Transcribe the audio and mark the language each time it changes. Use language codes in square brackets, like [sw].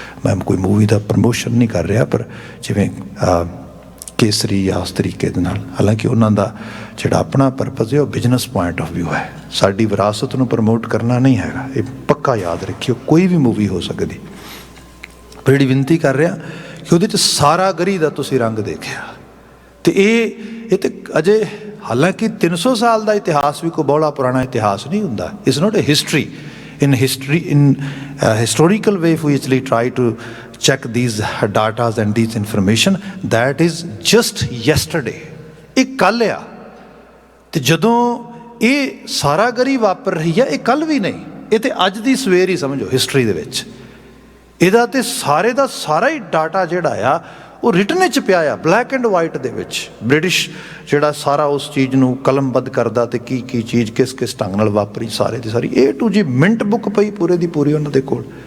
[pa] ਮੈਂ ਕੋਈ ਮੂਵੀ ਦਾ ਪ੍ਰਮੋਸ਼ਨ ਨਹੀਂ ਕਰ ਰਿਹਾ, ਪਰ ਜਿਵੇਂ ਕੇਸਰੀ ਜਾਂ ਉਸ ਤਰੀਕੇ ਦੇ ਨਾਲ, ਹਾਲਾਂਕਿ ਉਹਨਾਂ ਦਾ ਜਿਹੜਾ ਆਪਣਾ ਪਰਪਸ ਹੈ ਉਹ ਬਿਜ਼ਨਸ ਪੁਆਇੰਟ ਆਫ ਵਿਊ ਹੈ, ਸਾਡੀ ਵਿਰਾਸਤ ਨੂੰ ਪ੍ਰਮੋਟ ਕਰਨਾ ਨਹੀਂ ਹੈਗਾ। ਇਹ ਪੱਕਾ ਯਾਦ ਰੱਖਿਓ, ਕੋਈ ਵੀ ਮੂਵੀ ਹੋ ਸਕਦੀ। ਪਰ ਜਿਹੜੀ ਬੇਨਤੀ ਕਰ ਰਿਹਾ ਕਿ ਉਹਦੇ 'ਚ ਸਾਰਾ ਗਰੀ ਦਾ ਤੁਸੀਂ ਰੰਗ ਦੇਖਿਆ, ਤੇ ਇਹ ਤੇ ਅਜੇ ਹਾਲਾਂਕਿ 300 ਸਾਲ ਦਾ ਇਤਿਹਾਸ ਵੀ ਕੋਈ ਬਹੁਤਾ ਪੁਰਾਣਾ ਇਤਿਹਾਸ ਨਹੀਂ ਹੁੰਦਾ। [en] It's not a history. in historical way, if we actually try to check these data and these information, that is just yesterday. [pa] ਇਹ ਕੱਲ੍ਹ ਆ, ਤੇ ਜਦੋਂ ਇਹ ਸਾਰਾ ਗਰੀ ਵਾਪਰ ਰਹੀ ਆ, ਇਹ ਕੱਲ੍ਹ ਵੀ ਨਹੀਂ, ਇਹ ਤੇ ਅੱਜ ਦੀ ਸਵੇਰ ਹੀ ਸਮਝੋ ਹਿਸਟਰੀ ਦੇ ਵਿੱਚ। ਇਹਦਾ ਤੇ ਸਾਰੇ ਦਾ ਸਾਰਾ ਹੀ ਡਾਟਾ ਜਿਹੜਾ ਆ ਉਹ ਰਿਟਨ 'ਚ ਪਿਆ ਆ, ਬਲੈਕ ਐਂਡ ਵਾਈਟ ਦੇ ਵਿੱਚ। ਬ੍ਰਿਟਿਸ਼ ਜਿਹੜਾ ਸਾਰਾ ਉਸ ਚੀਜ਼ ਨੂੰ ਕਲਮਬੱਧ ਕਰਦਾ, ਤੇ ਕੀ ਕੀ ਚੀਜ਼ ਕਿਸ ਕਿਸ ਢੰਗ ਨਾਲ ਵਾਪਰੀ, ਸਾਰੇ ਦੀ ਸਾਰੀ A to Z minute book ਪਈ ਪੂਰੇ ਦੀ ਪੂਰੀ ਉਹਨਾਂ ਦੇ ਕੋਲ।